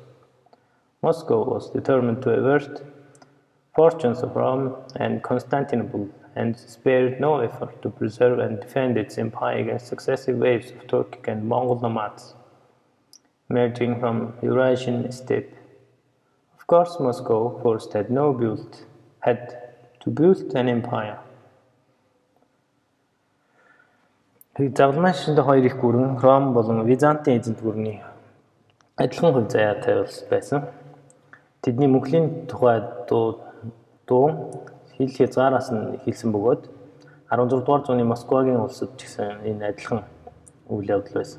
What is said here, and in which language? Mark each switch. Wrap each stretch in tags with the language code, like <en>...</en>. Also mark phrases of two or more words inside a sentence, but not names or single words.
<en>Moscow was determined to avert fortunes of Rome and Constantinople, and spared no effort to preserve and defend its empire against successive waves of Turkic and Mongol nomads emerging from Eurasian steppe. Of course, Moscow first had to build an empire.</en> <mn>Загалмай шиндээ хоёр их гүрэн Ром болон Византын эзэнт гүрний адилхан хувь заяатай байсан. Тэдний мөнхлийн тухай дуу хил хязгаараас нь эхэлсэн бөгөөд 16 дугаар зууны Москвагийн улсад ч гэсэн энэ адилхан үйл явдал байсан.</mn>